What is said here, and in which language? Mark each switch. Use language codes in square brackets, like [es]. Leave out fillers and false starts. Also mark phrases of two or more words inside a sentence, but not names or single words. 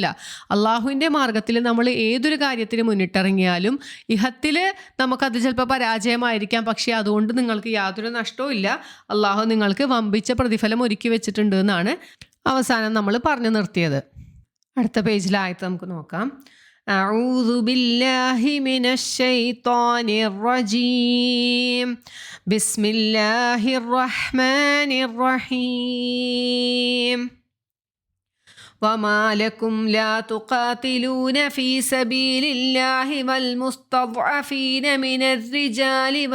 [ml] അള്ളാഹുവിൻ്റെ മാർഗത്തിൽ നമ്മൾ ഏതൊരു കാര്യത്തിന് മുന്നിട്ടിറങ്ങിയാലും ഇഹത്തിൽ നമുക്കത് ചിലപ്പോൾ പരാജയമായിരിക്കാം, പക്ഷേ അതുകൊണ്ട് നിങ്ങൾക്ക് യാതൊരു നഷ്ടവും ഇല്ല. അള്ളാഹു നിങ്ങൾക്ക് വമ്പിച്ച പ്രതിഫലം ഒരുക്കി വെച്ചിട്ടുണ്ട് എന്നാണ് അവസാനം നമ്മൾ പറഞ്ഞു നിർത്തിയത്. അടുത്ത പേജിലായിട്ട് നമുക്ക് നോക്കാം. [ar] أعوذ بالله من الشيطان الرجيم. بسم الله الرحمن الرحيم. وما لكم لا تقاتلون في سبيل الله والمستضعفين من الرجال